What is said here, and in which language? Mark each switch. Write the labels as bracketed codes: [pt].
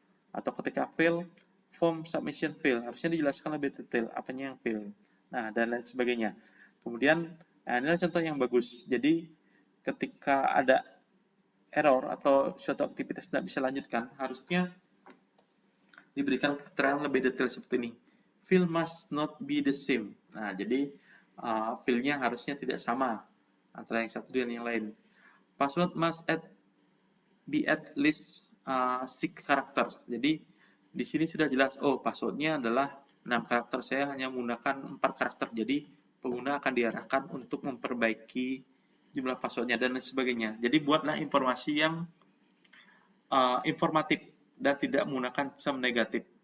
[id] Atau ketika fail, form submission fail. Harusnya dijelaskan lebih detail apanya yang fail. Nah, dan lain sebagainya. Kemudian, inilah contoh yang bagus. Jadi, ketika ada error atau suatu aktivitas tidak bisa lanjutkan, harusnya diberikan keterangan lebih detail seperti ini. [en] Field must not be the same. [id] Nah, jadi field-nya harusnya tidak sama antara yang satu dengan yang lain. [en] Password must be at least 6 characters. [id] Jadi di sini sudah jelas, passwordnya adalah 6 karakter. Saya hanya menggunakan 4 karakter. Jadi pengguna akan diarahkan untuk memperbaiki jumlah passwordnya dan lain sebagainya. Jadi buatlah informasi yang informatif dan tidak menggunakan term negatif.